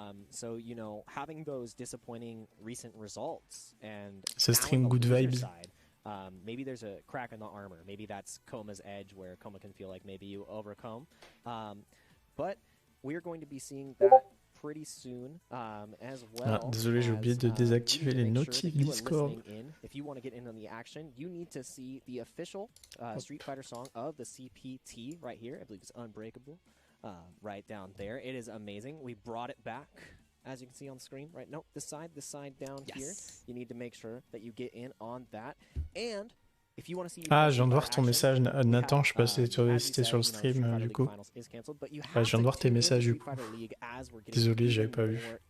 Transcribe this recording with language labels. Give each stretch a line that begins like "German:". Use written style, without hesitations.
English: So, you know, having those disappointing recent results and ce stream good vibes. Maybe there's a crack in the armor. Maybe that's Coma's edge where Coma can feel like maybe you overcome. But we're going to be seeing that pretty soon as well.
French: Ah, désolé, j'ai oublié de désactiver les notifs Discord.
English: If you want to get in on the action, you need to see the official Street Fighter song of the CPT right here. I believe it's Unbreakable. Right down there. It is amazing. We brought it back, as you can see on the screen. Right? Nope, this side down here. You need to make sure that you get in on that. And if you want to see
French: je viens de voir ton message, Nathan. Je sais pas si c'était sur le stream, du coup. Je viens de voir tes messages, du coup. Désolé, j'avais pas vu.